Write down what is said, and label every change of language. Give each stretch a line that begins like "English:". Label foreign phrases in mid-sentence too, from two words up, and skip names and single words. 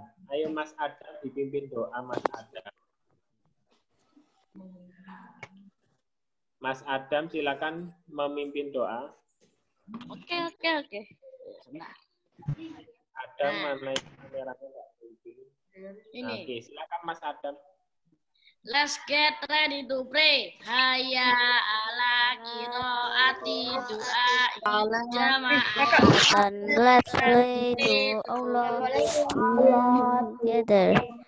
Indonesian: Ayo Mas Adam dipimpin doa Mas Adam. Mas Adam silakan memimpin doa. Oke. Sebentar. Adam mana yang kameranya nggak pimpin? Ini. Oke, silakan Mas Adam.
English: Let's get ready to pray.
Arabic: حي على قراءة
Indonesian: doa jamaah.
English: And let's pray to Allah together.